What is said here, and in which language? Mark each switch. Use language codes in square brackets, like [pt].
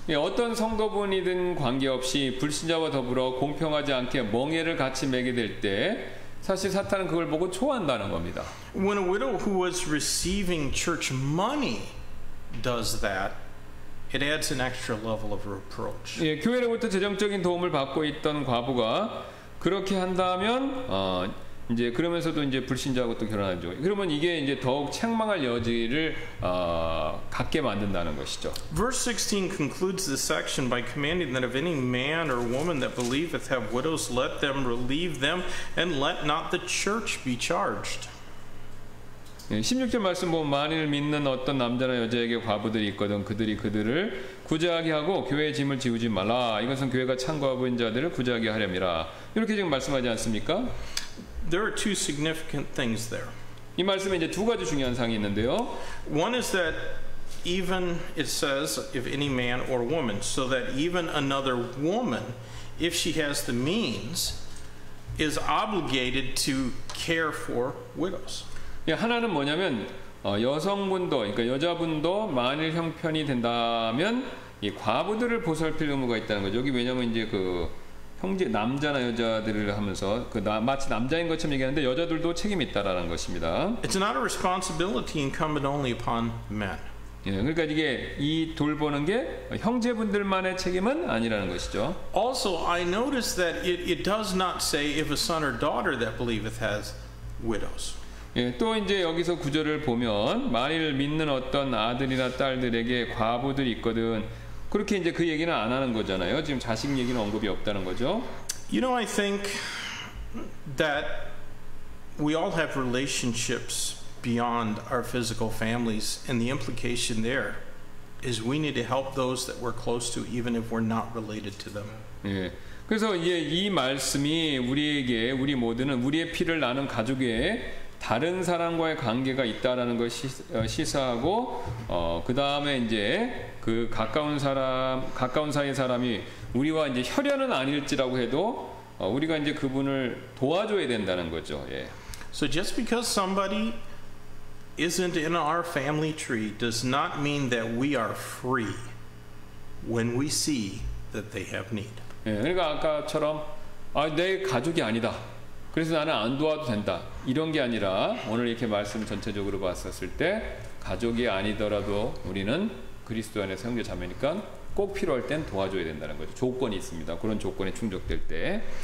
[ko] 예, 어떤 성도분이든 관계없이 불신자와 더불어 공평하지 않게 멍에를 같이 매게 될 때 사실 사탄은 그걸 보고 좋아한다는 겁니다. [en] When a widow who was receiving church money does that, it adds an extra level of reproach. [ko] 예, 교회로부터 재정적인 도움을 받고 있던 과부가 그렇게 한다면 이제 그러면서도 이제 불신자하고 또 결혼하죠. 그러면 이게 이제 더욱 책망할 여지를 갖게 만든다는 것이죠. [en] Verse 16 concludes this section by commanding that if any man or woman that believeth have widows, let them relieve them, and let not the church be charged. [ko] 16절 말씀 보면 만일 믿는 어떤 남자나 여자에게 과부들이 있거든 그들이 그들을 구제하게 하고 교회의 짐을 지우지 말라. 이것은 교회가 창과부인 자들을 구제하게 하렵니다. 이렇게 지금 말씀하지 않습니까? [en] There are two significant things there. [ko] 이 말씀에 이제 두 가지 중요한 사항이 있는데요. [en] One is that even it says if any man or woman, so that even another woman, if she has the means, is obligated to care for widows. [ko] 하나는 뭐냐면 여성분도 그러니까 여자분도 만일 형편이 된다면 이 과부들을 보살필 의무가 있다는 거죠. 여기 왜냐면 이제 그 형제 남자나 여자들을 하면서 마치 남자인 것처럼 얘기하는데 여자들도 책임이 있다라는 것입니다. [en] It's not a responsibility incumbent only upon men. [ko] 예, 그러니까 이게 이 돌보는 게 형제분들만의 책임은 아니라는 것이죠. [en] Also, I notice that it does not say if a son or daughter that believeth has widows. [ko] 예, 또 이제 여기서 구절을 보면 만일 믿는 어떤 아들이나 딸들에게 과부들이 있거든 그렇게 이제 그 얘기는 안 하는 거잖아요. 지금 자식 얘기는 언급이 없다는 거죠. [en] You know, I think that we all have relationships beyond our physical families, and the implication there is we need to help those that we're close to, even if we're not related to them. [ko] 예. 그래서 이제 이 말씀이 우리에게 우리 모두는 우리의 피를 나눈 가족에 다른 사람과의 관계가 있다라는 걸 시사하고 그 다음에 이제 그 가까운 사이의 사람이 우리와 이제 혈연은 아닐지라고 해도 우리가 이제 그분을 도와줘야 된다는 거죠. 예. [en] So just because somebody isn't in our family tree does not mean that we are free when we see that they have need. [ko] 예, 그러니까 아까처럼 내 가족이 아니다. 그래서 나는 안 도와도 된다. 이런 게 아니라 오늘 이렇게 말씀 전체적으로 봤었을 때 가족이 아니더라도 우리는 그리스도 안에서 형제 자매니까 꼭 필요할 땐 도와줘야 된다는 거죠. 조건이 있습니다. 그런 조건에 충족될 때.